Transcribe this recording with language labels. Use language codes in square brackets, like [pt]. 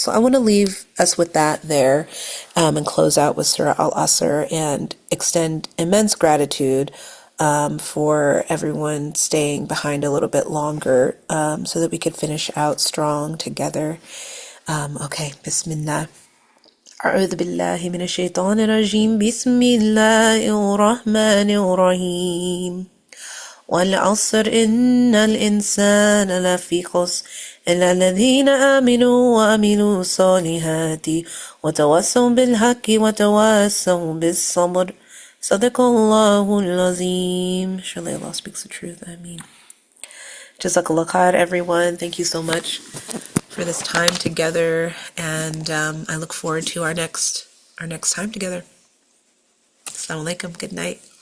[en] So I want to leave us with that there, and close out with Surah Al-Asr and extend immense gratitude for everyone staying behind a little bit longer, so that we could finish out strong together. Okay, Bismillah. [ar] أعوذ بالله من الشيطان الرجيم. بسم الله الرحمن الرحيم. والعصر إن الإنسان لفي خسر إلا الذين آمنوا وعملوا الصالحات وتواصوا بالحق وتواصوا بالصبر. صدق الله العظيم. [en] Surely Allah speaks the truth. I mean, Jazakallah khair, everyone. Thank you so much for this time together, and I look forward to our next time together. Assalamu alaikum. Good night.